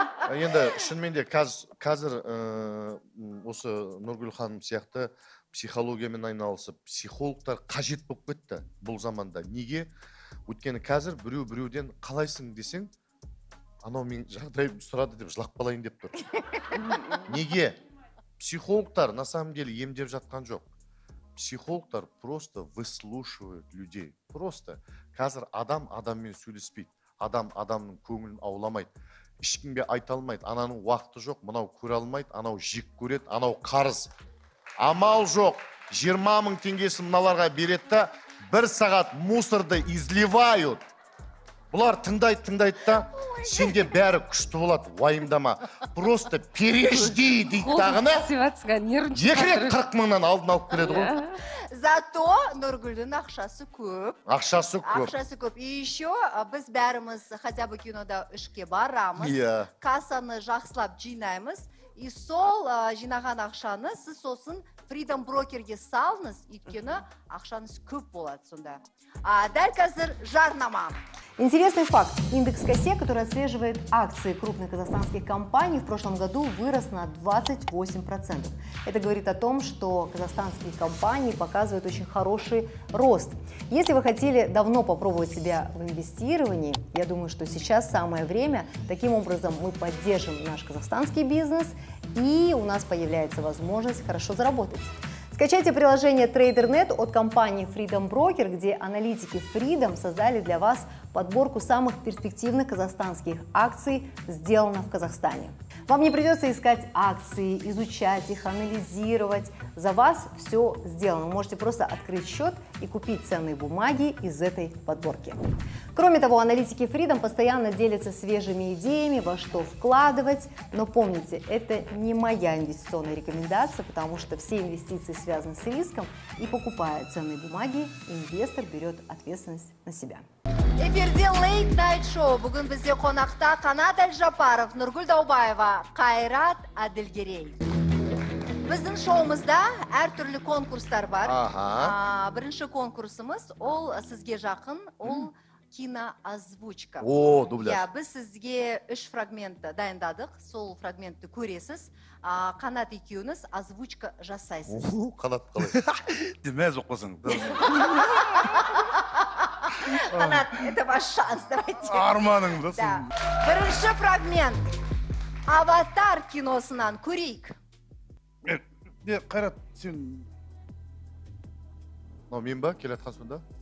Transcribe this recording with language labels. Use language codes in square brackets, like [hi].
[kk] Енді шынымен де қазір осы Нұргүл ханым сияқты психологиямен айналысып, психологтар қажет болып кетті бұл заманда. Неге? Өйткені қазір біреуден қалайсың десең, анау мен жағдайым сұрады деп жылап қалайын деп тұр. Неге? Психологтар [ru] на самом деле [kk] емдеп жатқан жоқ. [ru] Психологтар просто выслушивают людей. [kk] Просто қазір адаммен сөйлеспейді. Адамның көңілін ауламайды. Ешкімге айта алмайды. Ананың уақыты жоқ, мынау көре алмайды, анау жек көреді, анау қарыз. Амал жоқ. 20 мың теңгесін мыналарға береді да, 1 сағат мусорды [ru] изливают. [kk] Бұлар тыңдайды да, сенде бәрі күшті болады, уайымдама. [ru] Просто пережди дейді тағыны. [kk] 2 рет 40 мыңнан алдын алып келеді ғой. Зато Нұргүлдің ақшасы көп. Ақшасы көп. [ru] И еще [kk] біз бәріміз [ru] хотя бы [kk] кинода үшке барамыз. Кассаны жақсылап жинаймыз. И сол жинаған ақшаны сіз сосын Freedom Brokerге салыңыз, өйткені ақшаңыз көп болады сонда. Дәл қазір жарнама. [ru] Интересный факт. Индекс КАСЕ, который отслеживает акции крупных казахстанских компаний, в прошлом году вырос на 28%. Это говорит о том, что казахстанские компании показывают очень хороший рост. Если вы хотели давно попробовать себя в инвестировании, я думаю, что сейчас самое время. Таким образом мы поддержим наш казахстанский бизнес, и у нас появляется возможность хорошо заработать. Скачайте приложение TraderNet от компании Freedom Broker, где аналитики Freedom создали для вас подборку самых перспективных казахстанских акций, сделано в Казахстане. Вам не придется искать акции, изучать их, анализировать. За вас все сделано. Вы можете просто открыть счет и купить ценные бумаги из этой подборки. Кроме того, аналитики Freedom постоянно делятся свежими идеями, во что вкладывать. Но помните, это не моя инвестиционная рекомендация, потому что все инвестиции связаны с риском. И покупая ценные бумаги, инвестор берет ответственность на себя. [kk] Эфирде Late Night Show. Бүгін бізде қонақта Қанат Әлжапаров, Нұргүл Даубаева, Қайрат Әділгерей. Біздің шоуымызда әртүрлі конкурстар бар. Бірінші конкурсымыз ол сізге жақын, ол киноозвучка. О, дубляж. Біз сізге 3 фрагментті дайындадық. Сол фрагментті көресіз. Қанат екеуіңіз озвучка жасайсыз. Қанат қалай? Демәз оқысың. [ru] Қанат, это ваш шанс, давайте. [kk] Арманың да. Бірінші фрагмент. Аватар киносынан көрейік. Қайрат, сен... Мынау мен ба, келатқан сонда?